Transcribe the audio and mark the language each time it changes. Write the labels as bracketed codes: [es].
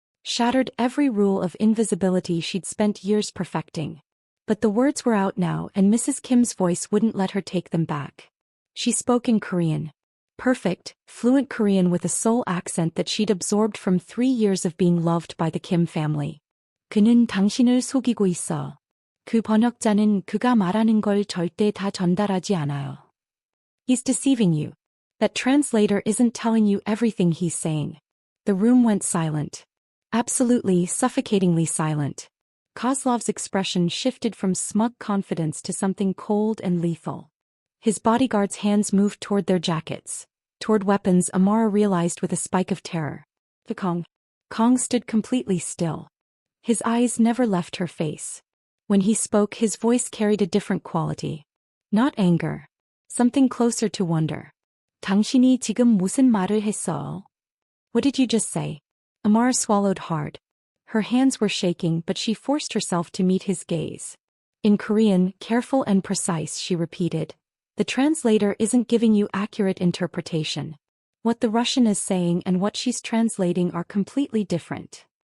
[en] Shattered every rule of invisibility she'd spent years perfecting. But the words were out now, and Mrs. Kim's voice wouldn't let her take them back. She spoke in Korean. Perfect, fluent Korean with a Seoul accent that she'd absorbed from 3 years of being loved by the Kim family. [ko] 그는 당신을 속이고 있어. 그 번역자는 그가 말하는 걸 절대 다 전달하지 않아요. [en] He's deceiving you. That translator isn't telling you everything he's saying. The room went silent. Absolutely, suffocatingly silent. Kozlov's expression shifted from smug confidence to something cold and lethal. His bodyguards' hands moved toward their jackets. Toward weapons, Amara realized with a spike of terror. Kang stood completely still. His eyes never left her face. When he spoke, his voice carried a different quality. Not anger. Something closer to wonder. [ko] 당신이 지금 무슨 말을 했어? [en] What did you just say? Amara swallowed hard. Her hands were shaking, but she forced herself to meet his gaze. In Korean, careful and precise, she repeated. The translator isn't giving you accurate interpretation. What the Russian is saying and what she's translating are completely different.